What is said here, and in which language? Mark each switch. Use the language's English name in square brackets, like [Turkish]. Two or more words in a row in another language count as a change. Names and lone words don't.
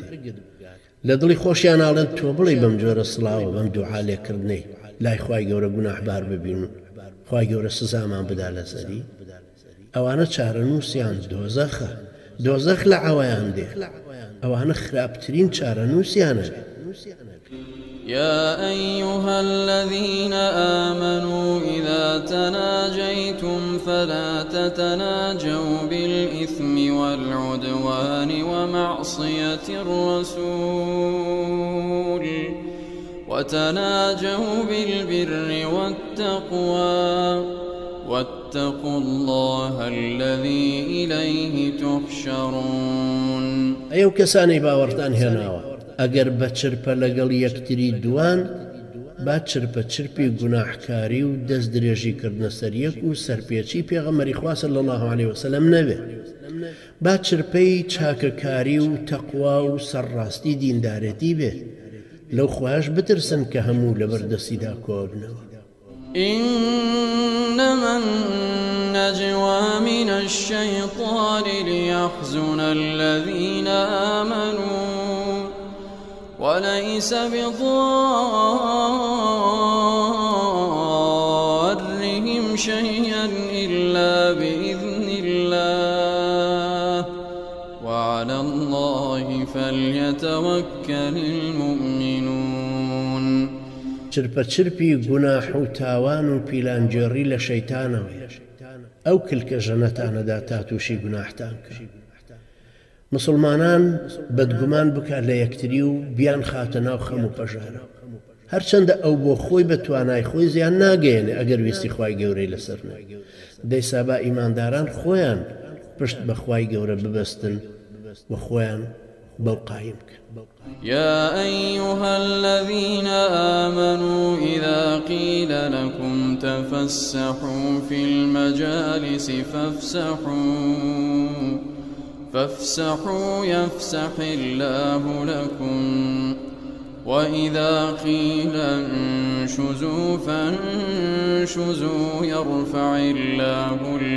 [Central Kurdish] لە دڵی خۆشیان ئاڵێن تۆ بڵێ بەم جۆرە سڵاوە بەم دوعا لێکردنەی لای خوای گەورە گوناحبار ببین و خوای گەورە سزامان بدا لەسەری. ئەوانە چارەنووسیان دۆزەخە، دۆزەخ لە ئەوەیان دێ، ئەوانە خراپترین چارەنووسیانە. [Arabic] يا أيها الذين آمنوا إذا تناجيتم فلا تتناجوا بالإثم والعدوان ومعصية الرسول وتناجوا بالبر والتقوى واتقوا الله الذي إليه تحشرون. [Central Kurdish] ئەو کەسانەی باوەڕتان هێناوە ئەگەر بە چرپە لەگەڵ یەکتری دوان با چرپە چرپی گوناحکاری و دەست درێژیکردنە سەریەک و سەرپێچی پێغەمبەری خوا [Arabic] صلی الله عليه وسلم [Central Kurdish] نەبێ، با چرپەی چاکەکاری و تەقوا و سەرڕاستی دیندارەتی بێ، لەو خوایش بترسن کە هەموو لە بەردەستیدا کۆبنەوە. [Arabic] إنما النجوى من الشيطان ليحزن الذين آمنوا وليس بضارهم شيئا إلا بإذن الله وعلى الله فليتوكل المؤمنون. [Central Kurdish] چرپە چرپی گوناح و تاوان و پیلانجێڕی لە شەیتانەوەی، ئەو کلکە ژەنەتانەدا تا تووشی گوناحتان کرد. مسلمانان بەدگومان بکات لە یەکتری و بیان خاتە ناو خەم و پەژارە، هەرچەندە ئەو بۆ خۆی بە توانای خۆی زیان ناگەێنێ ئەگەر ویستی خوای گەورەی لەسەر نێ دەیسا با ئیمانداران خۆیان پشت بە خوای گەورە ببەستن و خۆیان بەو قایم بکەن. [Arabic] يا أيها الذين آمنوا إذا قيل لكم تفسحوا في المجالس فافسحوا يفسح الله لكم وإذا قيل انشزوا فانشزوا يرفع الله